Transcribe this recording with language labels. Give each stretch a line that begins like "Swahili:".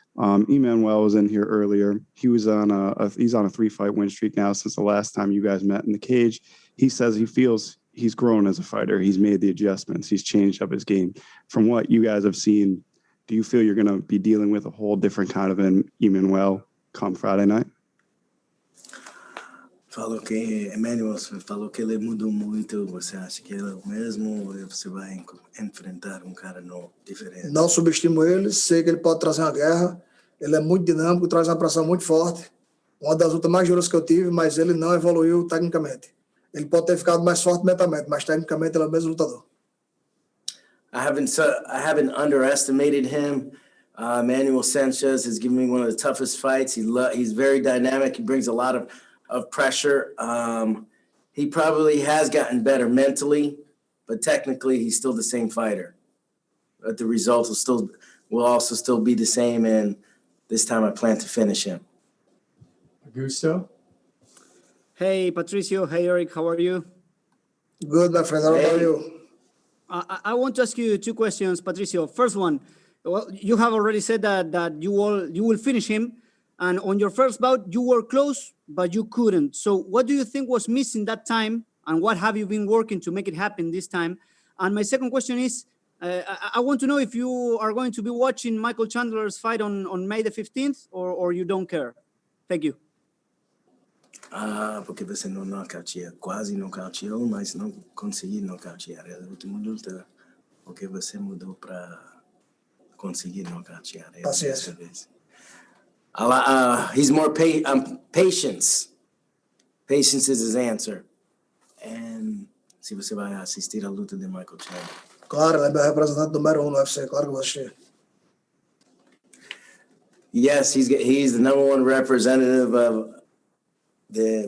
English: Emmanuel was in here earlier. He was on he's on a 3-fight win streak now since the last time you guys met in the cage. He says he feels he's grown as a fighter. He's made the adjustments. He's changed up his game. From what you guys have seen, do you feel you're going to be dealing with a whole different kind of an Emmanuel come Friday night?
Portuguese: Emmanuel falou que ele mudou muito. Você acha que ele é o mesmo ou você vai enfrentar cara novo, diferente? Não subestimo ele, sei que ele pode trazer uma guerra. Ele é muito dinâmico, traz uma pressão muito forte. Uma das lutas mais duras que eu tive, mas ele não evoluiu tecnicamente. Ele pode ter ficado mais forte mentalmente, mas tecnicamente ele é o mesmo lutador.
English: I haven't underestimated him. Emmanuel Sanchez has given me one of the toughest fights. He's very dynamic. He brings a lot of pressure. He probably has gotten better mentally, but technically he's still the same fighter. But the results will also still be the same, and this time I plan to finish him. Augusto? Hey, Patricio. Hey, Eric. How are you? Good, my friend. How are you? I want to ask you 2 questions, Patricio. First one, well, you have already said that you will finish him, and on your first bout you were close, but you couldn't. So what do you think was missing that time, and what have you been working to make it happen this time? And my second question is, I want to know if you are going to be watching Michael Chandler's fight on May the 15th, or you don't care. Thank you.
Portuguese: Porque você não nocauteia, quase nocauteou, mas não consegui nocautear. É a última luta, porque você mudou para conseguir nocautear ele Paciência. dessa vez.
English: He's more patience. Patience is his answer.
Portuguese: And se você vai assistir a luta de Michael Chandler. Claro, ele é meu representante número 1 no UFC, claro que eu vou assistir.
English: Yes, he's the number one representative of the.